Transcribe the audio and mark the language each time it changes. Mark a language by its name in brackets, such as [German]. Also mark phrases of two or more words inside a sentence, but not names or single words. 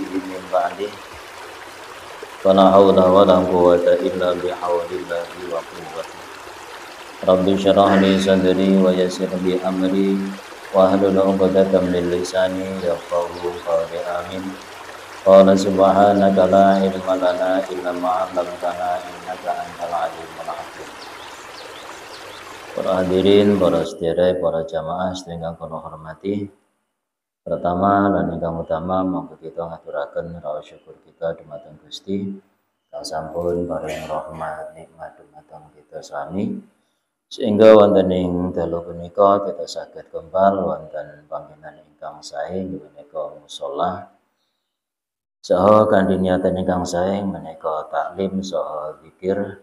[Arabic] من بعده فلا حول ولا قوة إلا بحول الله وقوته رب اشرح لي صدري ويسر لي أمري واحلل عقدة من لساني يفقهوا قولي آمين قال سبحانك لا علم لنا إلا ما علمتنا إنك أنت العليم الحكيم. [Javanese] Para hadirin, para sedherek, para jamaah sedherek kula hormati. Pertama lan ingkang utama monggo kita ngaturaken raos syukur kita dumateng Gusti kang sampun paring rahmat nikmat dumateng kita sami sehingga wonten ing dalu punika kita saged kembal wonten panggenan ingkang sae menika musala saha kanthi niatan ingkang sae menika taklim saha zikir.